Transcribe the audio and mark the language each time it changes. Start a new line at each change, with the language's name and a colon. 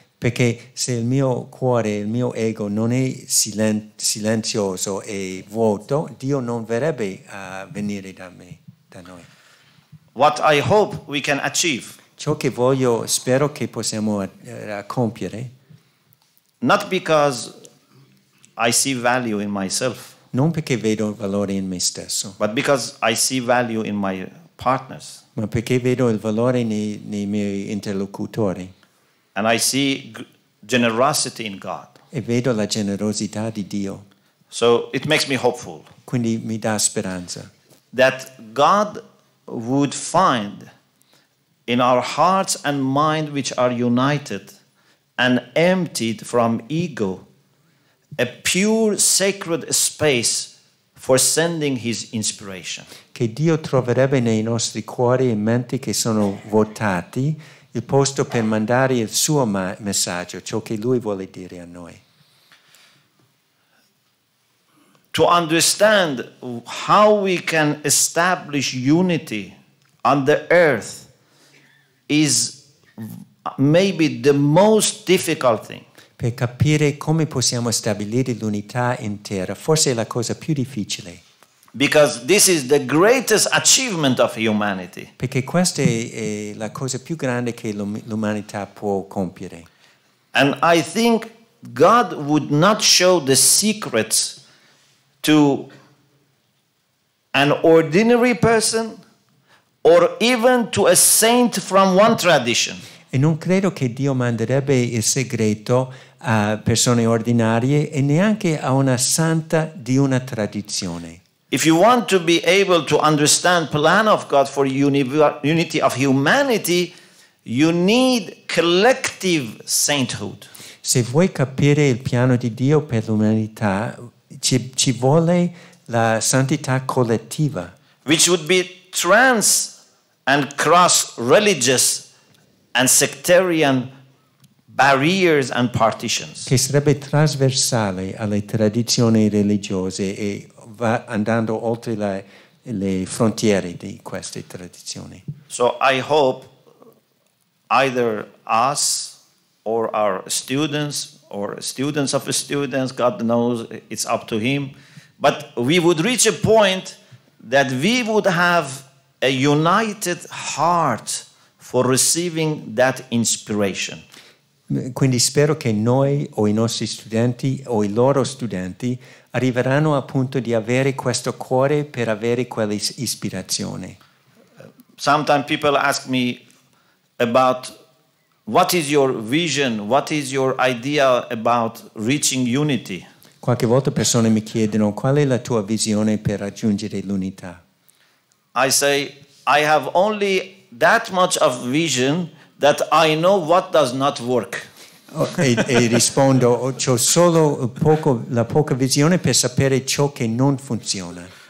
Italian: Perché se il mio cuore, il mio ego non è silenzioso e vuoto, Dio non verrebbe a venire da noi.
English: What I hope we can achieve.
Italian: Ciò che spero che possiamo compiere.
English: Not because I see value in myself.
Italian: Non perché vedo valore in me stesso.
English: But because I see value in my partners.
Italian: Ma perché vedo il valore nei miei interlocutori.
English: And I see generosity in God.
Italian: E vedo la generosità di Dio.
English: So it makes me hopeful.
Italian: Quindi mi dà speranza.
English: That God would find in our hearts and mind which are united and emptied from ego, a pure sacred space for sending his inspiration.
Italian: Che Dio troverebbe nei nostri cuori e menti che sono vuotati il posto per mandare il suo messaggio, ciò che lui vuole dire a noi.
English: To understand how we can establish unity on the earth is maybe the most difficult thing.
Italian: Per capire come possiamo stabilire l'unità in terra, forse è la cosa più difficile.
English: Because this is the greatest achievement of humanity.
Italian: Perché questa è la cosa più grande che l'umanità può compiere.
English: And I think God would not show the secrets to an ordinary person or even to a saint from one tradition.
Italian: E non credo che Dio manderebbe il segreto a persone ordinarie e neanche a una santa di una tradizione.
English: If you want to be able to understand the plan of God for unity of humanity, you need collective sainthood.
Italian: Se vuoi capire il piano di Dio per l'umanità, ci vuole la santità collettiva.
English: Which would be trans and cross-religious and sectarian barriers and partitions.
Italian: Che sarebbe trasversale alle tradizioni religiose e va andando oltre le frontiere di queste tradizioni.
English: So I hope either us or our students or students of students, God knows, it's up to him, but we would reach a point that we would have a united heart for receiving that inspiration.
Italian: Quindi spero che noi o i nostri studenti o i loro studenti arriveranno al punto di avere questo cuore per avere quell'ispirazione.
English: Sometimes people ask me about what is your vision, what is your idea about reaching unity?
Italian: Qualche volta persone mi chiedono qual è la tua visione per raggiungere l'unità.
English: I say I have only that much of vision that I know what does not work.
Italian: E rispondo, ho solo la poca visione per sapere ciò che non funziona.